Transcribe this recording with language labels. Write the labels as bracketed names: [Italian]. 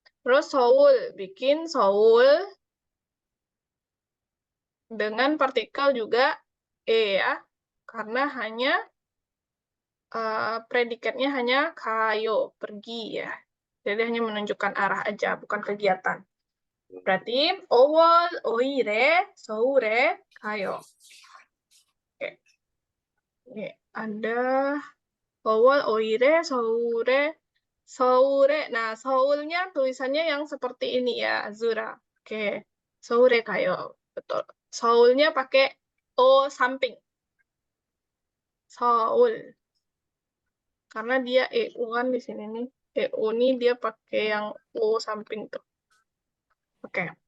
[Indonesian] Terus Seoul, bikin Seoul dengan partikel juga E ya, karena hanya predikatnya hanya kayo, pergi ya. Jadi hanya menunjukkan arah aja, bukan kegiatan. Berarti [Korean] 5월 5일에 서울에 가요. Oke. [Indonesian] Ini ada [Korean] 5월 5일에 서울에. [Indonesian] Nah, Seoulnya tulisannya yang seperti ini ya, Azura. Oke. [Korean] 서울에 가요. [Indonesian] Betul. Seoulnya pakai O samping. Seoul. Karena dia EU kan di sini nih. EU nih dia pakai yang O samping tuh. Oke.